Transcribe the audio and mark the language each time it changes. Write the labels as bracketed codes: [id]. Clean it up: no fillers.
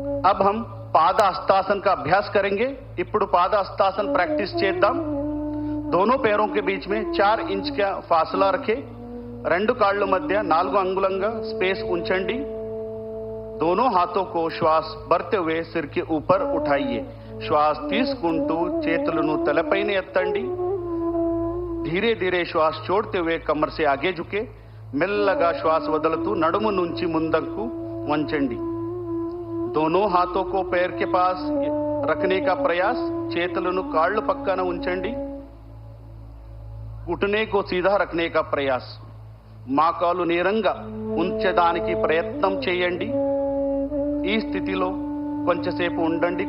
[hi] अब हम पाद हस्तासन का अभ्यास करेंगे [te] ఇప్పుడు [hi] पाद हस्तासन प्रैक्टिस [te] చేద్దాం [hi] दोनों पैरों के बीच में 4 इंच का फासला रखें [te] రెండు కాళ్ళ మధ్య 4 అంగుళంగా స్పేస్ ఉంచండి [hi] दोनों हाथों को श्वास भरते हुए सिर के ऊपर उठाइए [te] శ్వాస తీసుకుంటూ చేతులను తలపైన ఎత్తండి. [hi] धीरे धीरे श्वास छोड़ते हुए कमर से आगे झुके. [te] మెల్లగా శ్వాస వదులుతూ నడుము నుంచి ముందుకు వంచండి. [hi] दोनों हाथों को पैर के पास रखने का प्रयास. [te] చేతులను కాళ్ళు పక్కన ఉంచండి. [hi] घुटने को सीधा रखने का प्रयास. [te] మోకాలు నేరంగా ఉంచడానికి ప్రయత్నం చేయండి. ఈ స్థితిలో కొంచెంసేపు ఉండండి.